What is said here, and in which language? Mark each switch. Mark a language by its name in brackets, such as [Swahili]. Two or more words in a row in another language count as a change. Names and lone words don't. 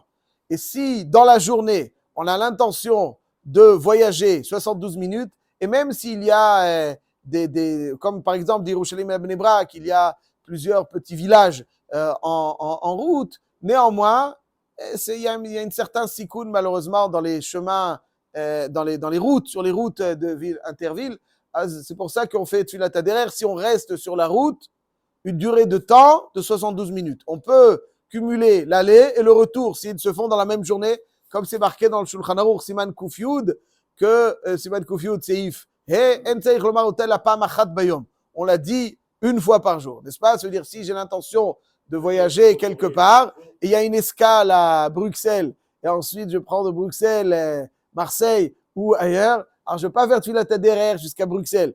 [French] Et si dans la journée, on a l'intention de voyager 72 minutes, et même s'il y a comme par exemple d'Yerushalayim à Bnei Brak, il y a plusieurs petits villages en route, néanmoins, il y a une certaine sikoun malheureusement dans les chemins, dans les routes, sur les routes de ville, intervilles. C'est pour ça qu'on fait [Hebrew] תפילת הדרך [French] si on reste sur la route une durée de temps de 72 minutes. On peut cumuler l'aller et le retour s'ils se font dans la même journée, comme c'est marqué dans le Shulchan Aruch [Hebrew] סימן קוף יוד, [French] que [Hebrew] סימן קוף יוד סעיף [French] on l'a dit une fois par jour, n'est-ce pas? Ça veut dire si j'ai l'intention de voyager quelque part et il y a une escale à Bruxelles et ensuite je prends de Bruxelles Marseille ou ailleurs, alors je ne vais pas faire [Hebrew] תפילת הדרך [French] jusqu'à Bruxelles.